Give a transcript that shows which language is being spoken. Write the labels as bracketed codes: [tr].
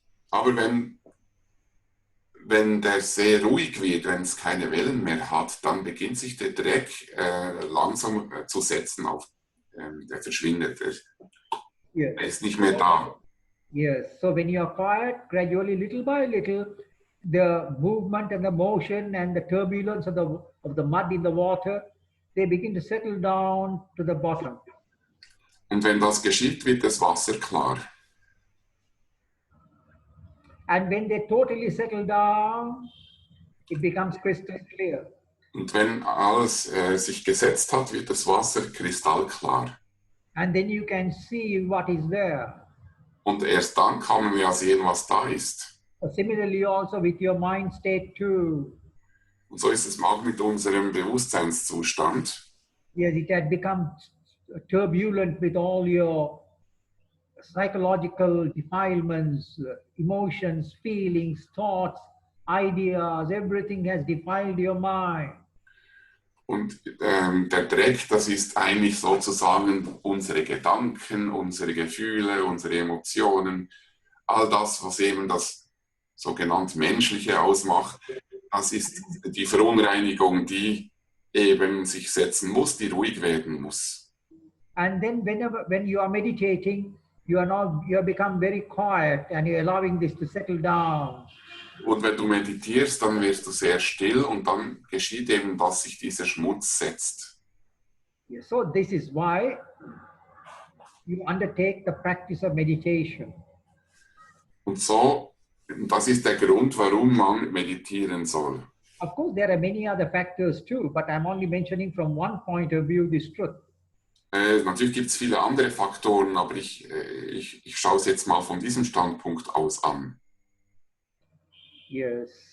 [de] Aber wenn der See ruhig wird, wenn es keine Wellen mehr hat, dann beginnt sich der Dreck langsam zu setzen auf. Der verschwindet. [en] Yes. [de] Er ist nicht mehr da. [en] Yes. So when you are quiet, gradually, little by little, the movement and the motion and the turbulence of the mud in the water, they begin to settle down to the bottom. [de] Und wenn das geschieht, wird das Wasser klar. [en] And when they totally settle down, it becomes crystal clear. [de] Und wenn alles sich gesetzt hat, wird das Wasser kristallklar. [en] And then you can see what is there. [de] Und erst dann kann man ja sehen, was da ist. [en] Similarly also with your mind state too. [de] Und so ist es auch mit unserem Bewusstseinszustand. [en] Yes, it had become turbulent with all your psychological defilements, emotions, feelings, thoughts, ideas, everything has defiled your mind. [de] Und der Dreck, das ist eigentlich sozusagen unsere Gedanken, unsere Gefühle, unsere Emotionen, all das, was eben das sogenannte Menschliche ausmacht, das ist die Verunreinigung, die eben sich setzen muss, die ruhig werden muss. [en] And then when you are meditating, you have become very quiet and you're allowing this to settle down. [de] Und wenn du meditierst, dann wirst du sehr still und dann geschieht eben, dass sich dieser Schmutz setzt. [en] So this is why you undertake the practice of meditation. [de] Und so, das ist der Grund, warum man meditieren soll. [en] Of course, there are many other factors too, but I'm only mentioning from one point of view this truth. [de] Natürlich gibt es viele andere Faktoren, aber ich schaue es jetzt mal von diesem Standpunkt aus an. [en] Yes.